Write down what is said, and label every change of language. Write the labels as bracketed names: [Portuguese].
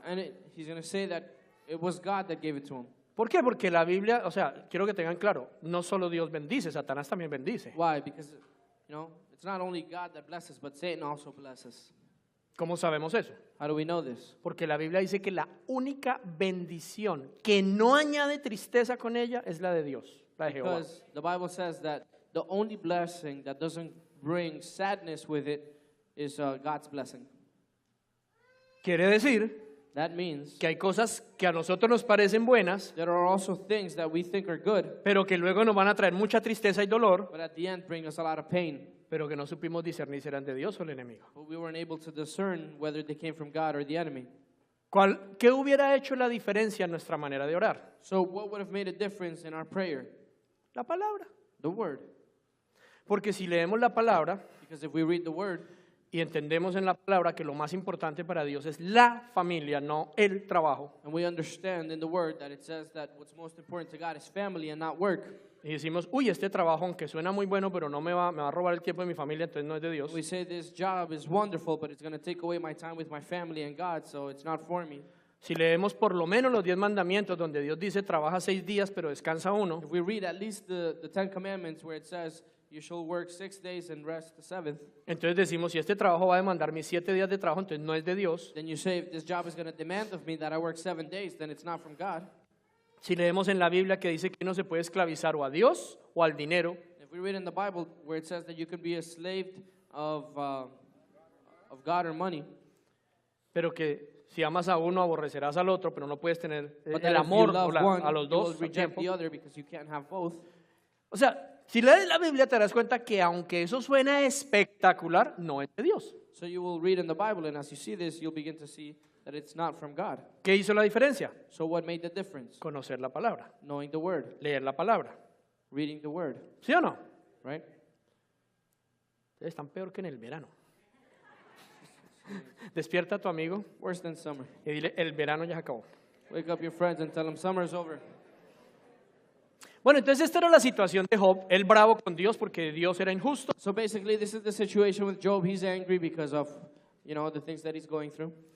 [English] And he's going to say that it was God that gave it to him. [Spanish] ¿Por qué? Porque la Biblia, o sea, quiero que tengan claro, no solo Dios bendice, Satanás también bendice. [English] Why? Because, it's not only God that blesses, but Satan also blesses. [Spanish] ¿Cómo sabemos eso? [English] How do we know this? [Spanish] Porque la Biblia dice que la única bendición que no añade tristeza con ella es la de Dios, la de Jehová. [English] Because the Bible says that the only blessing that doesn't bring sadness with it is God's blessing. [Spanish] Quiere decir [English] That means [Spanish] que hay cosas que a nosotros nos parecen buenas, [English] there are also things that we think are good, [Spanish] pero que luego nos van a traer mucha tristeza y dolor, [English] but at the end bring us a lot of pain. [Spanish] pero que no supimos discernir si eran de Dios o el enemigo. [English] But we weren't able to discern whether they came from God or the enemy. [Spanish] ¿Qué hubiera hecho la diferencia en nuestra manera de orar? [English] So what would have made a difference in our prayer? [Spanish] La palabra. [English] The Word. [Spanish] Porque si leemos la palabra [English] Because if we read the Word [Spanish] y entendemos en la palabra que lo más importante para Dios es la familia, no el trabajo, [English] and we understand in the Word that it says that what's most important to God is family and not work, [Spanish] y decimos, uy, este trabajo, aunque suena muy bueno, pero no me va a robar el tiempo de mi familia, entonces no es de Dios. [English] we say this job is wonderful, but it's going to take away my time with my family and God, so it's not for me. [Spanish] Si leemos por lo menos los 10 mandamientos, donde Dios dice, trabaja 6 días, pero descansa uno, [English] If we read at least the 10 Commandments where it says, you shall work 6 days and rest the 7th, [Spanish] entonces decimos, si este trabajo va a demandar mis 7 días de trabajo, entonces no es de Dios. [English] then you say, if this job is going to demand of me that I work 7 days, then it's not from God. [Spanish] Si leemos en la Biblia que dice que uno se puede esclavizar o a Dios o al dinero, [English] If we read in the Bible where it says that you can be a slave of God or money, [Spanish] pero que si amas a uno, aborrecerás al otro, pero no puedes tener [English] but that if you [Spanish] amor [English] love [Spanish] a [English] one, [Spanish] los [English] you will [Spanish] dos al [English] reject [Spanish] tiempo. [English] the other because you can't have both. [Spanish] O sea, si lees la Biblia te darás cuenta que aunque eso suena espectacular, no es de Dios. [English] So you will read in the Bible, and as you see this, you'll begin to see that it's not from God. [Spanish] ¿Qué hizo la diferencia? [English] So what made the difference? [Spanish] Conocer la palabra, [English] Knowing the Word, [Spanish] leer la palabra. [English] reading the Word, [Spanish] ¿Sí o no? [English] right? [Spanish] Ustedes están peor que en el verano. Despierta a tu amigo [English] Worse than summer. [Spanish] y dile, el verano ya se acabó. [English] Wake up your friends and tell them summer's over. [Spanish] Bueno, entonces esta era la situación de Job, él bravo con Dios porque Dios era injusto. [English] So basically, this is the situation with Job. He's angry because of, the things that he's going through.